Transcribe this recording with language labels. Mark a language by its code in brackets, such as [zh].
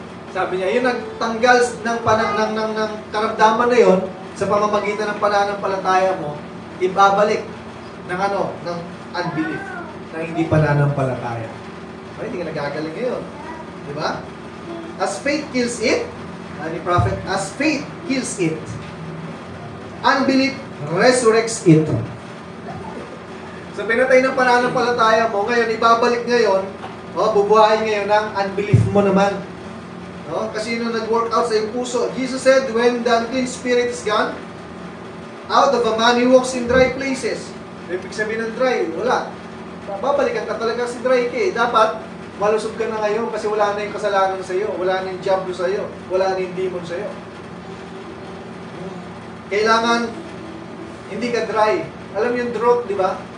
[tl] Sabi niya, yun nagtanggal ng karamdaman na yon sa pamamagitan ng pananampalataya mo, ibabalik ng unbelief, ng hindi pananampalataya. Ay, hindi ka nagagaling ngayon. Di ba? [en] As faith kills it, ni prophet, as faith kills it, unbelief resurrects it. [tl] So, pinatay ng pananampalataya mo, ngayon, ibabalik ngayon, bubuhayin ngayon ng unbelief mo naman. Kasi yun nag-work out sa iyong puso. [en] Jesus said, when the unclean spirit is gone, out of a man, he walks in dry places. [tl] Ibig sabihin ng dry, wala. Babalikan ka talaga si dry ka eh. Dapat, malusog ka na ngayon kasi wala na yung kasalanan sa iyo, wala na yung diablo sa iyo, wala na yung demon sa iyo. Kailangan, hindi ka dry. Alam mo yung drought, di ba?